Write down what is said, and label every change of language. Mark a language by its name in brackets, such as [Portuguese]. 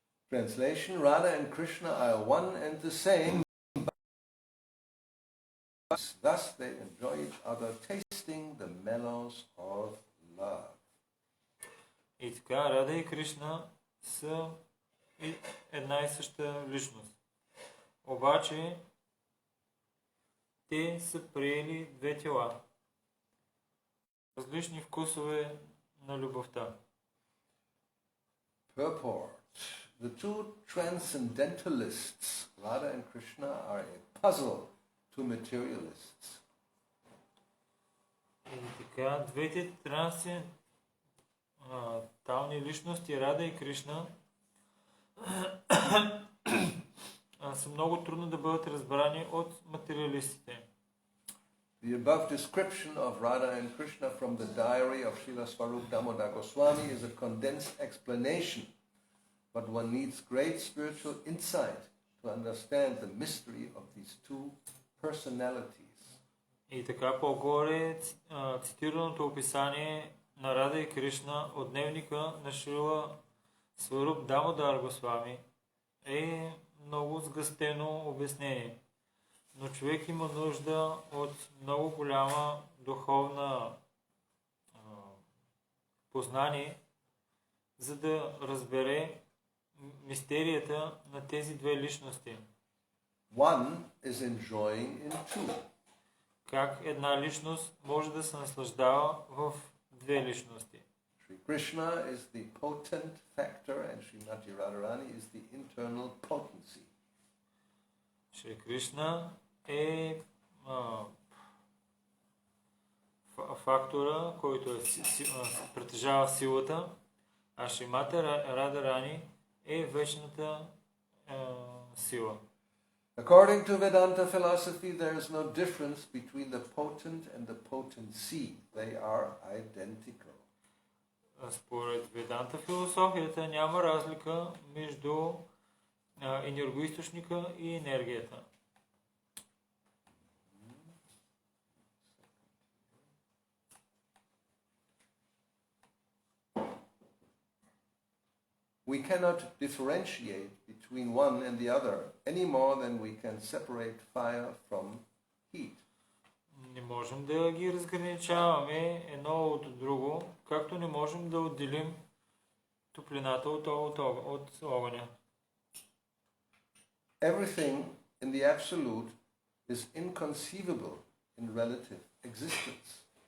[English] Translation: Radha and Krishna are one and the same. Thus they enjoy each other, tasting the mellows of love. [Bulgarian] И така, Рада и Кришна са една и съща личност. Обаче, те са приели две тела. Различни вкусове на любовта. [English] Purport: the two transcendentalists, Radha and Krishna, are a puzzle to materialists. [Bulgarian] И така, двете трансцендентални личности, Рада и Кришна, са много трудно да бъдат разбрани от материалистите. [English] The above description of Radha and Krishna from the diary of Srila Swarup Damodar Goswami is a condensed explanation, but one needs great spiritual insight to understand the mystery of these two personalities. [Bulgarian] И така по-горе цитираното описание на Рада и Кришна от дневника на Шрила Сваруп Дамодар Госвами е много сгъстено обяснение. Но човек има нужда от много голяма духовна познание, за да разбере мистерията на тези две личности. [English] One is enjoying in two. [Bulgarian] Как една личност може да се наслаждава в две личности. [English] Sri Krishna is the potent factor and Srimati Radharani is the internal potency. [Bulgarian] Шри Кришна е фактора, който притежава силата, А Шримати Радарани е вечната сила. [English] According to Vedanta philosophy, there is no difference between the potent and the potency. They are identical. [Bulgarian] Според Веданта философията няма разлика между енергоизточника и енергията. [English] We cannot differentiate between one and the other any more than we can separate fire from heat. [Bulgarian] Не можем да ги разграничаваме едно от друго, както не можем да отделим топлината от огъня. [English] Everything in the absolute is inconceivable in relative existence.